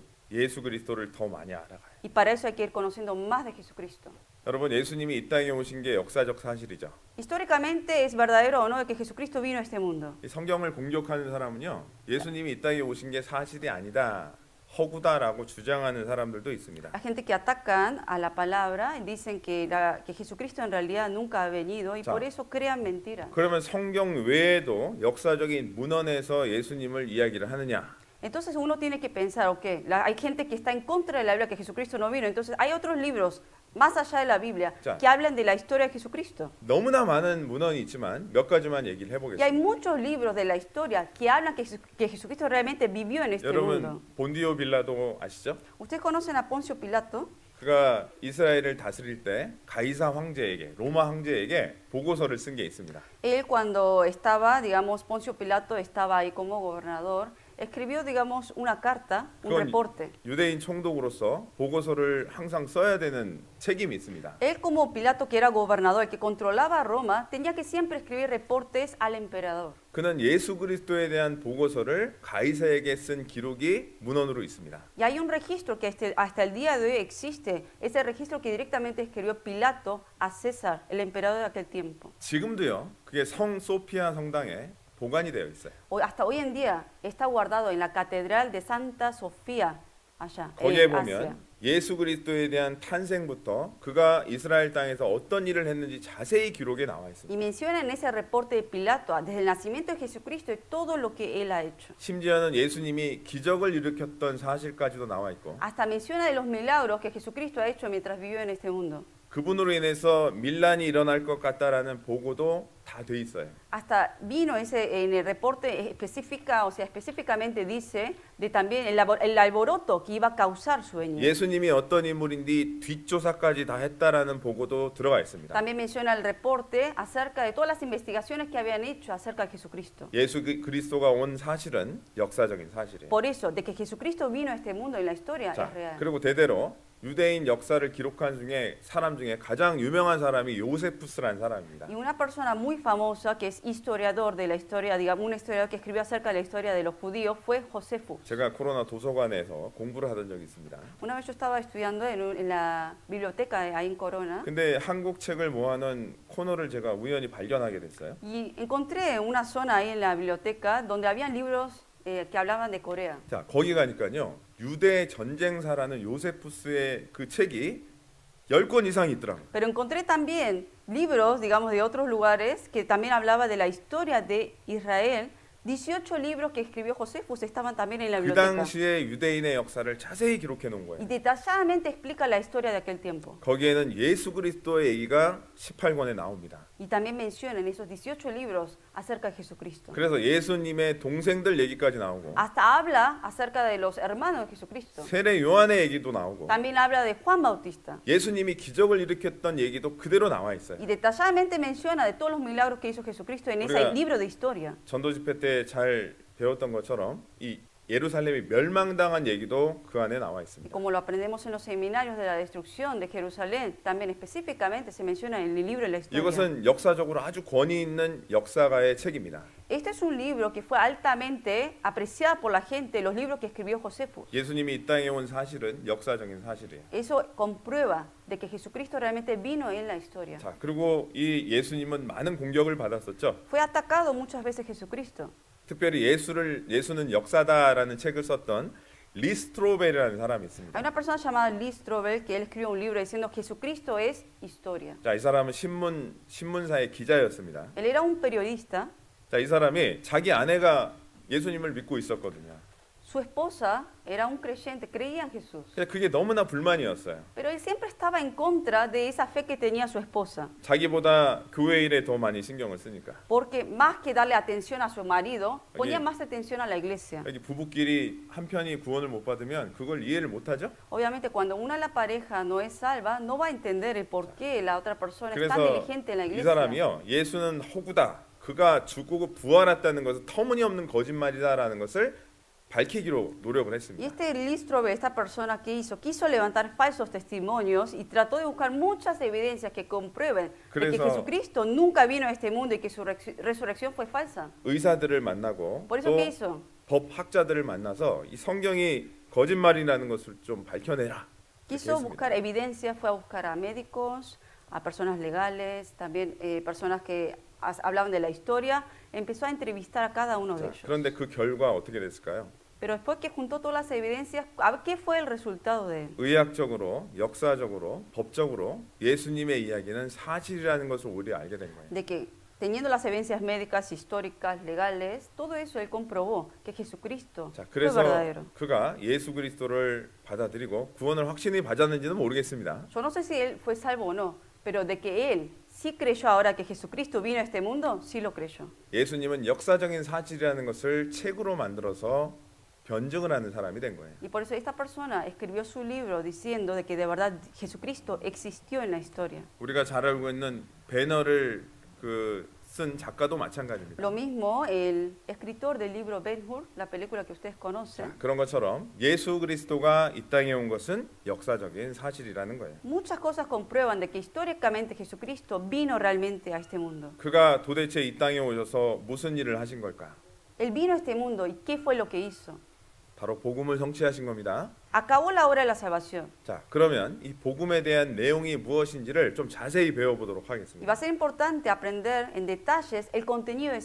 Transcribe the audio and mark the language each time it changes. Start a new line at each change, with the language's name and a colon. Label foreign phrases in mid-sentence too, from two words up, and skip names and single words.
Korean: 예수 그리스도를 더 많이 알아가요.
Spanish: Y para eso hay que ir conociendo más de Jesucristo.
Korean: 여러분, 예수님이 이 땅에 오신 게 역사적 사실이죠.
Spanish: Históricamente es verdadero o no de que Jesucristo vino a este mundo.
Korean: 이 성경을 공격하는 사람은요, 예수님이 이 땅에 오신 게 사실이 아니다 허구다라고 주장하는 사람들도 있습니다.
Spanish: Hay gente que atacan a la palabra y dicen que Jesucristo en realidad nunca ha venido y
Korean: 자.
Spanish: por eso crean mentiras.
Korean: 그러면 성경 외에도 역사적인 문헌에서 예수님을 이야기를 하느냐?
Spanish: Entonces uno tiene que pensar, ok, hay gente que está en contra de la Biblia, que Jesucristo no vino, entonces hay otros libros más allá de la Biblia
Korean: 자.
Spanish: que hablan de la historia de Jesucristo.
Korean: 너무나 많은 문헌이 있지만 몇 가지만 얘기를
Spanish: Y hay
Korean: 해보겠습니다.
Spanish: muchos libros de la historia que hablan que Jesucristo realmente vivió en este
Korean: 여러분
Spanish: mundo.
Korean: 본디오 빌라도 아시죠?
Spanish: ¿Ustedes conocen a Poncio Pilato?
Korean: 그가 이스라엘을 다스릴 때 가이사 황제에게 로마 황제에게 보고서를 쓴 게 있습니다.
Spanish: Él cuando estaba, digamos, Poncio Pilato estaba ahí como gobernador, escribió, digamos, una carta, un
Korean: 그건
Spanish: reporte.
Korean: 유대인 총독으로서 보고서를 항상 써야 되는 책임이 있습니다.
Spanish: Él como Pilato, que era gobernador, el que controlaba Roma, tenía que siempre escribir reportes al emperador.
Korean: 그는 예수 그리스도에 대한 보고서를 가이사에게 쓴 기록이 문헌으로 있습니다.
Spanish: Y hay un registro que hasta el día de hoy existe, ese registro que directamente escribió Pilato a César, el emperador de aquel tiempo.
Korean: 지금도요. 그게 성 소피아 성당에 보관이 되어 있어요.
Spanish: Hasta hoy en día está guardado en la Catedral de Santa Sofía, allá,
Korean: 거기에
Spanish: en Asia.
Korean: 보면 예수 그리스도에 대한 탄생부터 그가 이스라엘 땅에서 어떤 일을 했는지 자세히 기록에 나와
Spanish: Y
Korean: 있습니다.
Spanish: menciona en ese reporte de Pilato, desde el nacimiento de Jesucristo y todo lo que él ha hecho.
Korean: 심지어는 예수님이 기적을 일으켰던 사실까지도 나와 있고
Spanish: Hasta menciona de los milagros que Jesucristo ha hecho mientras vivió en este mundo.
Korean: 그분으로 인해서 밀란이 일어날 것 같다라는 보고도 다 돼 있어요.
Spanish: Hasta vino ese en el reporte específica, o sea, específicamente dice de también el alboroto que iba a causar su venida.
Korean: 예수님이 어떤 인물인지 뒷조사까지 다 했다라는 보고도 들어가 있습니다.
Spanish: También menciona el reporte acerca de todas las investigaciones que habían hecho acerca de Jesucristo.
Korean: 예수 그리스도가 온 사실은 역사적인 사실이에요.
Spanish: Por eso, de que Jesucristo vino a este mundo en la historia
Korean: 자,
Spanish: es real.
Korean: 그리고 대대로 유대인 역사를 기록한 사람 중에 가장 유명한 사람이 요세푸스라는 사람입니다.
Spanish: Y una persona muy famosa que es historiador de la historia, digamos, un historiador que escribió acerca de la historia de los judíos fue Josefo.
Korean: 제가 코로나 도서관에서 공부를 하던 적이 있습니다.
Spanish: Una vez yo estaba estudiando en la biblioteca ahí en Corona
Korean: 근데 한국 책을 모아놓은 코너를 제가 우연히 발견하게 됐어요.
Spanish: y encontré una zona ahí en la biblioteca donde habían libros que hablaban de Corea.
Korean: 자, 거기 가니까요. 유대 전쟁사라는 요세푸스의 그 책이 10권 이상이 있더라고요.
Spanish: Pero encontré también libros, digamos, de otros lugares que también hablaba de la historia de Israel. 18 libros que escribió Josefus estaban también en la
Korean: 그
Spanish: biblioteca.
Korean: 당시에 유대인의 역사를 자세히 기록해 놓은
Spanish: Y
Korean: 거예요.
Spanish: detalladamente explica la historia de aquel tiempo.
Korean: 거기에는 예수 그리스도의 얘기가 18권에 나옵니다.
Spanish: Y también menciona en esos 18 libros acerca de Jesucristo.
Korean: 그래서 예수님의 동생들 얘기까지 나오고
Spanish: Hasta habla acerca de los hermanos de Jesucristo.
Korean: 세례 요한의 얘기도 나오고
Spanish: También habla de Juan Bautista.
Korean: 예수님이 기적을 일으켰던 얘기도 그대로 나와 있어요.
Spanish: Y detalladamente menciona de todos los milagros que hizo Jesucristo en ese
Korean: 우리가
Spanish: libro de historia.
Korean: 전도 집회 때 잘 배웠던 것처럼 이 예루살렘이 멸망당한 얘기도 그 안에 나와
Spanish: Y
Korean: 있습니다.
Spanish: como lo aprendemos en los seminarios de la destrucción de Jerusalén, también específicamente se menciona en el libro de la historia.
Korean: 이것은 역사적으로 아주 권위 있는 역사가의 책입니다.
Spanish: Este es un libro que fue altamente apreciado por la gente, los libros que escribió Josefus.
Korean: 예수님이 이 땅에 온 사실은 역사적인 사실이에요.
Spanish: Eso comprueba de que Jesucristo realmente vino en la historia.
Korean: 자, 그리고 이 예수님은 많은 공격을 받았었죠.
Spanish: Fue atacado muchas veces Jesucristo.
Korean: 특별히 예수는 역사다라는 책을 썼던 리스트로벨이라는 사람이
Spanish: Hay
Korean: 있습니다.
Spanish: una persona llamada Lee Strobel que él escribió un libro diciendo Jesucristo es historia.
Korean: 자, 이 사람은 신문사의 기자였습니다.
Spanish: Él era un periodista.
Korean: 자, 이 사람이 자기 아내가 예수님을 믿고 있었거든요.
Spanish: Su esposa era un creyente, creía en Jesús.
Korean: 근데 그게 너무나 불만이었어요.
Spanish: Pero él siempre estaba en contra de esa fe que tenía su esposa.
Korean: 자기보다 교회 일에 더 많이 신경을 쓰니까.
Spanish: Porque más que darle atención a su marido, ponía Oye. más atención a la iglesia.
Korean: 여기 부부끼리 한 편이 구원을 못 받으면 그걸 이해를 못 하죠.
Spanish: Obviamente, cuando una de la pareja no es salva, no va a entender el por qué la otra persona es tan
Korean: 그래서
Spanish: diligente en la
Korean: 이
Spanish: iglesia.
Korean: 사람이요. 예수는 허구다. 그가 죽고 부활했다는 것은 터무니없는 거짓말이다라는 것을 밝히기로 노력을
Spanish: Y
Korean: 했습니다.
Spanish: este Lístrobe, esta persona que quiso levantar falsos testimonios y trató de buscar muchas evidencias que comprueben de que
Korean: 그래서-
Spanish: Jesucristo nunca vino a este mundo y que su resurrección fue falsa.
Korean: 의사들을 만나고
Spanish: Por eso,
Korean: 또
Spanish: ¿qué hizo?
Korean: 법학자들을 만나서 이 성경이 거짓말이라는 것을 좀 밝혀내라. 이렇게
Spanish: Quiso
Korean: 했습니다.
Spanish: buscar evidencias, fue a buscar a médicos, a personas legales, también personas que hablaban de la historia, empezó a entrevistar a cada uno de
Korean: 자,
Spanish: ellos.
Korean: 그런데 그 결과 어떻게 됐을까요?
Spanish: Pero después que juntó todas las evidencias, a ver qué fue el resultado de él.
Korean: 의학적으로, 역사적으로, 법적으로 예수님의 이야기는 사실이라는 것을 우리가 알게 된 거예요.
Spanish: De que teniendo las evidencias médicas, históricas, legales, todo eso él comprobó que Jesucristo
Korean: 자,
Spanish: fue
Korean: 그래서
Spanish: verdadero.
Korean: 그가 예수 그리스도를 받아들이고 구원을 확신히 받았는지는 모르겠습니다.
Spanish: Yo no sé si él fue salvo o no, pero de que él sí creyó ahora que Jesucristo vino a este mundo, sí lo creyó.
Korean: 예수님은 역사적인 사실이라는 것을 책으로 만들어서 변증을 하는 사람이 된 거예요.
Spanish: Y por eso esta persona escribió su libro diciendo de que de verdad Jesucristo existió en la historia.
Korean: 우리가 잘 알고 있는 배너를 쓴 작가도 마찬가지입니다.
Spanish: Lo mismo el escritor del libro Ben-Hur, la película que ustedes conocen.
Korean: 자, 그런 것처럼 예수 그리스도가 이 땅에 온 것은 역사적인 사실이라는 거예요.
Spanish: Muchas cosas comprueban de que históricamente Jesucristo vino realmente a este mundo.
Korean: 그가 도대체 이 땅에 오셔서 무슨 일을 하신 걸까?
Spanish: Él vino a este mundo y ¿qué fue lo que hizo?
Korean: 바로 복음을 성취하신 겁니다.
Spanish: Acabó la obra de la salvación.
Korean: 자, 그러면 이 복음에 대한 내용이 무엇인지를 좀 자세히 배워보도록
Spanish: Y va
Korean: 하겠습니다.
Spanish: a ser importante aprender en detalles el contenido de ese